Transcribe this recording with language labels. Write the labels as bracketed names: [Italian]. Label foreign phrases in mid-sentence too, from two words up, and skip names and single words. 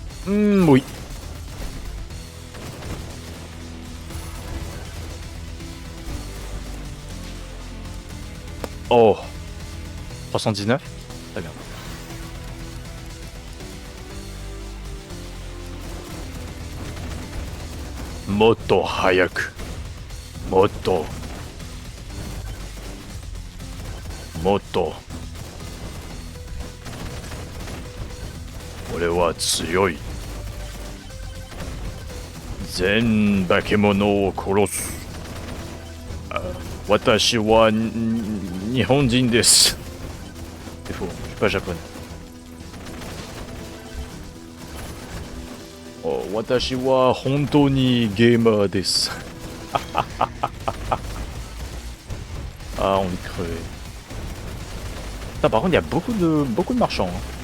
[French] Oui. Oh. 319. Très bien. [Japanese] もっと早く. もっと。もっと. 俺は強い。全化け物を殺す。私は日本人です。 [French] C'est faux, je suis pas japonais. [Japanese] Oh, 私は本当にゲーマーです。 [French] Ah, on est crevé. Putain, par contre, il y a beaucoup de marchands. Hein.